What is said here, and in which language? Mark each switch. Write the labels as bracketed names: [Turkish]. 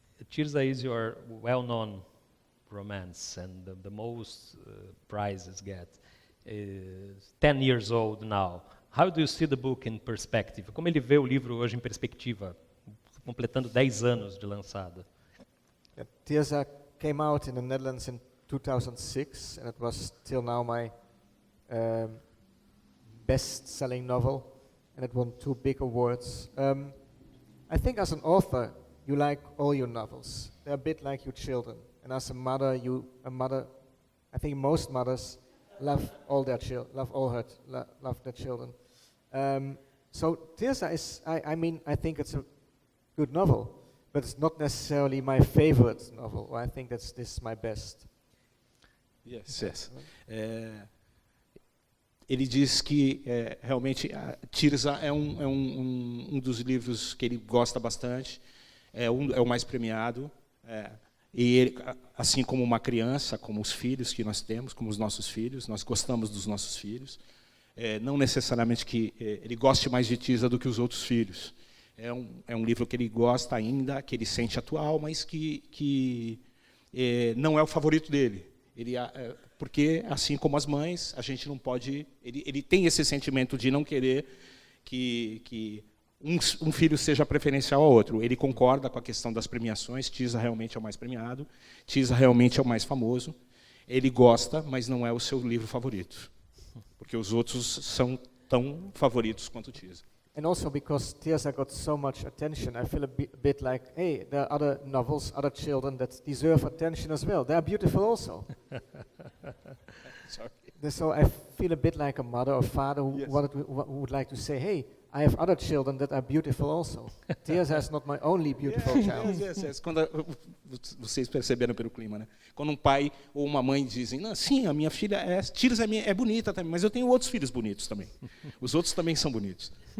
[English] Tirza is your well-known romance, and the most prizes get. 10 years old now. How do you see the book in perspective? [Portuguese] Como ele vê o livro hoje em perspectiva, completando 10 anos de lançado? [English] Tirza came out in the Netherlands in 2006, and it was till now my best-selling novel, and it won 2 big awards. I think as an author, you like all your novels. They're a bit like your children. And as a mother, I think most mothers love all their love their children. So Tirza is, I think it's a good novel, but it's not necessarily my favorite novel. Or I think this is my best. Yes. [Portuguese] Ele diz que realmente a Tirza é um dos livros que ele gosta bastante, é o mais premiado, e ele, assim como uma criança, como os filhos que nós temos, como os nossos filhos, nós gostamos dos nossos filhos, não necessariamente que ele goste mais de Tirza do que os outros filhos. É um livro que ele gosta ainda, que ele sente atual, mas que não é o favorito dele. Porque, assim como as mães, a gente não pode... Ele tem esse sentimento de não querer que um filho seja preferencial ao outro. Ele concorda com a questão das premiações. Tirza realmente é o mais premiado. Tirza realmente é o mais famoso. Ele gosta, mas não é o seu livro favorito. Porque os outros são tão favoritos quanto Tirza. [English] And also because Tirza got so much attention, I feel a bit like, hey, there are other novels, other children that deserve attention as well. They are beautiful also. Sorry. So I feel a bit like a mother or father who would like to say, hey, I have other children that are beautiful also. Tirza is not my only beautiful child. Yes. [Portuguese] Quando vocês perceberam pelo clima, né? Quando um pai ou uma mãe dizem, não, sim, a minha filha Tirza é bonita também, mas eu tenho outros filhos bonitos também. Os outros também são bonitos.